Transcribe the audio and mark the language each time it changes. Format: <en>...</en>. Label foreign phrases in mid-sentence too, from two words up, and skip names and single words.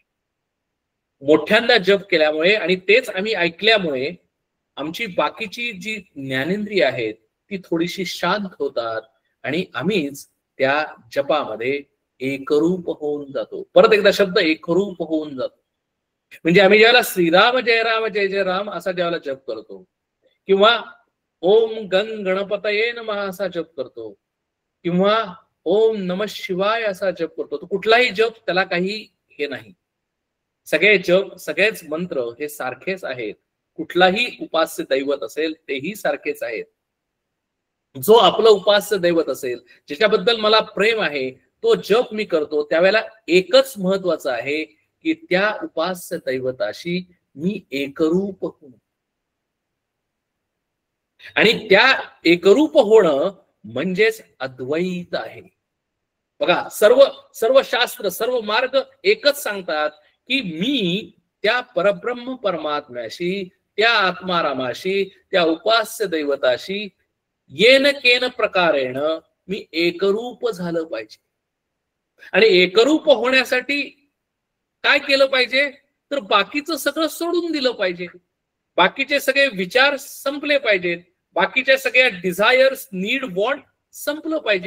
<mr>मोठ्यांदा जप केल्यामुळे आणि तेच आम्ही ऐकल्यामुळे आमची बाकीची जी ज्ञानेंद्रिय आहेत ती थोडीशी शांत होतात आणि आम्हीच त्या जपामध्ये एकरूप होऊन जातो. परत एकदा शब्द एकरूप होऊन जातो. म्हणजे आम्ही ज्यावेळेला</mr> <sa>श्रीराम जय राम जय जय राम</sa> <mr>असा ज्यावेळेला जप करतो, किंवा</mr> <sa>ओम गंग गणपतये नमः</sa> <mr>असा जप करतो, किंवा</mr> <sa>ओम नमः शिवाय</sa> <mr>असा जप करतो, तो कुठलाही जप त्याला काही हे नाही. सगळे जप, सगळेच मंत्र हे सारखेच आहेत. कुठलाही उपास्य दैवत असेल तेही सारखेच आहेत. जो आपलं उपास्य दैवत असेल, ज्याच्याबद्दल मला प्रेम आहे, तो जप मी करतो, त्यावेळेला एकच महत्वाचं आहे की त्या उपास्य दैवताशी मी एकरूप होऊ. आणि त्या एकरूप होणं म्हणजेच अद्वैत आहे. बघा, सर्व शास्त्र, सर्व मार्ग एकच सांगतात की मी त्या परब्रह्म परमात्म्याशी, त्या आत्मारामाशी, त्या उपास्य दैवताशी</mr> <sa>येन केन प्रकारेण</sa> <mr>मी एकरूप झालं पाहिजे. आणि एकरूप होण्यासाठी काय केलं पाहिजे? तर बाकीचं सगळं सोडून दिलं पाहिजे. बाकीचे सगळे विचार संपले पाहिजेत. बाकीच्या सगळ्या</mr> <en>desires, need, want</en> <mr>संपलं पाहिजे.</mr>